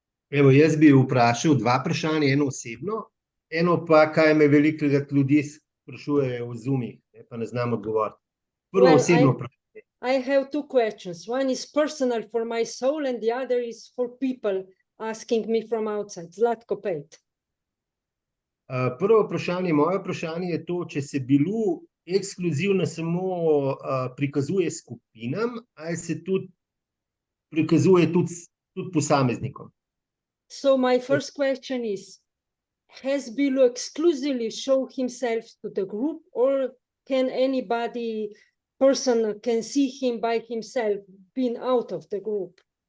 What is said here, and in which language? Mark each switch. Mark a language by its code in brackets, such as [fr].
[sl] Evo, jaz bi vprašal dva vprašanja, eno osebno, eno pa, kaj me velikokrat ljudi sprašujejo v Zoomih, pa ne znam odgovoriti. Prvo osebno vprašanje. [en] I have two questions. One is personal for my soul and the other is for people asking me from outside. [sl] Zlatko, pejt. Prvo vprašanje, moje vprašanje je to, če se Bilu ekskluzivno samo prikazuje skupinam, ali se tudi prikazuje tudi posameznikom. [en] So my first question is, has Bilu exclusively show himself to the group, or can anybody, person can see him by himself being out of the group?